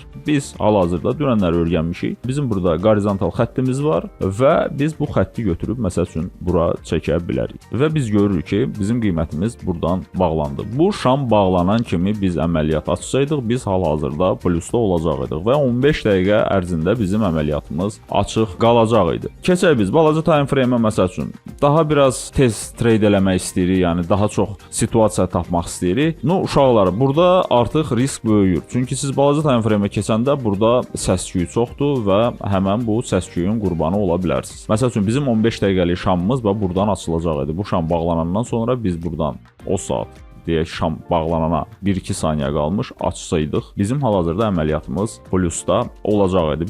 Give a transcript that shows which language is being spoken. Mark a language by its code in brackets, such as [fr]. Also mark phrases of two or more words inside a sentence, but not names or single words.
[az] Biz hal-hazırda dünənləri öyrənmişik. Bizim burada horizontal xəttimiz var və biz bu xətti götürüb, məsəl üçün, bura çəkə bilərik. Və biz görürük ki, bizim qiymətimiz buradan bağlandı. Bu şam bağlanan kimi biz əməliyyat açsaydıq, biz hal-hazırda plusda olacaqydıq və 15 dəqiqə ərzində bizim əməliyyatımız açıq qalacaq idi. Keçək biz balaca [en] time frame- [az] ə, məsəl üçün, daha biraz tez trade eləmək istəyirik, yəni daha çox situasiya tapmaq istəyirik. Uşaqlar, burada artıq risk böyüyür. Çünki siz balaca [en] time frame- [az] ə keçəndə burada səs-küyü çoxdur və həmən bu səs-küyün qurbanı ola bilərsiniz. Məsəl üçün, bizim 15 dəqiqəlik şamımız buradan açılacaq idi. Bu şam bağlanandan sonra biz buradan o saat deyək şam bağlanana 1-2 saniyə qalmış açsaydıq, bizim hal-hazırda əməliyyatımız plusda olacaq idi.